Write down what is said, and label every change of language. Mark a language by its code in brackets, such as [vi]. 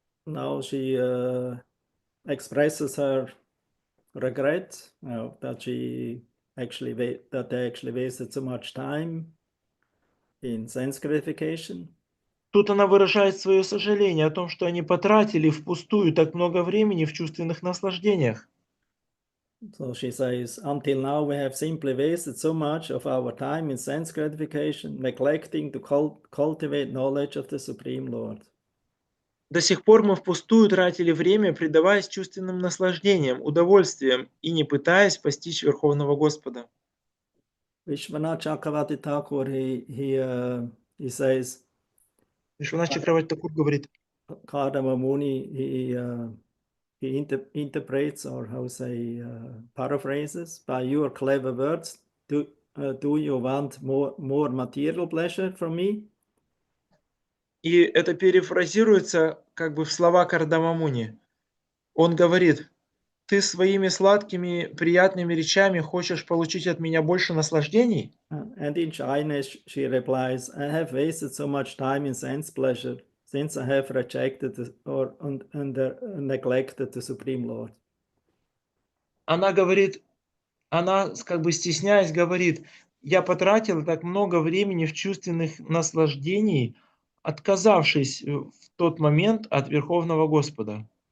[en] Now she expresses her regret that they actually wasted so much time in sense gratification. [ru] Тут она выражает свое сожаление о том, что они потратили впустую так много времени в чувственных наслаждениях. [en] So she says, until now we have simply wasted so much of our time in sense gratification, neglecting to cultivate knowledge of the Supreme Lord. [ru] До сих пор мы впустую тратили время, предаваясь чувственным наслаждениям, удовольствиям и не пытаясь постичь Верховного Господа. [en] Vishwanath Chakravarti Thakur, he says, [ru] Вишванат Чакраварти Такур говорит, [en] Kardama Muni, he interprets, or how say, paraphrases, by your clever words, do you want more material pleasure from me? [ru] и это перефразируется как бы в слова Кардама Муни. Он говорит, ты своими сладкими, приятными речами хочешь получить от меня больше наслаждений? [en] And in Chinese, she replies, I have wasted so much time in sense pleasure since I have rejected and neglected the Supreme Lord. [ru] Она говорит, она как бы стесняясь говорит, я потратил так много времени в чувственных наслаждений, отказавшись в тот момент от Верховного Господа.